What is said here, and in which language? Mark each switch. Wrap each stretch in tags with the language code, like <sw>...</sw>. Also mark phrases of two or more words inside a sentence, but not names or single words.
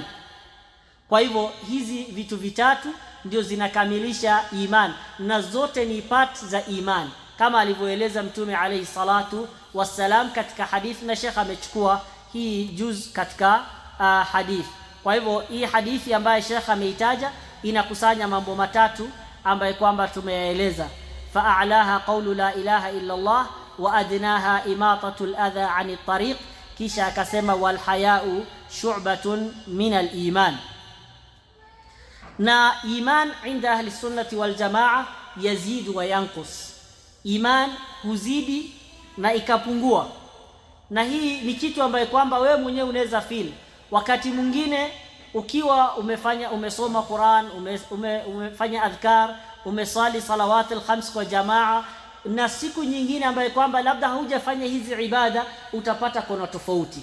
<sw>Kwa hivyo hizi vitu vitatu ndio zinakamilisha iman, na zote ni part za iman, kama alivyoeleza Mtume</sw> <ar>عليه الصلاة والسلام</ar> <sw>katika hadithi, na Sheikh amechukua hii juz katika hadith. Kwa hivyo hii hadithi ambayo Sheikh ameitaja inakusanya mambo matatu ambayo kwamba tumeyaeleza:</sw> <ar>فأعلاها قول لا إله إلا الله وأدناها إماطة الأذى عن الطريق.</ar> <sw>Kisha akasema</sw> <ar>والحياء شعبة من الإيمان. Na الإيمان عند أهل السنة والجماعة يزيد وينقص,</ar> <sw>iman huzidi na ikapungua. Na hii ni kitu ambayo kwamba wewe mwenyewe unaweza feel wakati mwingine ukiwa umesoma Qur'an, umefanya adhkar, umesali</sw> <ar>الصلوات الخمس</ar> <sw>kwa jamaa, na siku nyingine ambayo kwamba labda hujafanya hizi ibada, utapata kuna tofauti.</sw>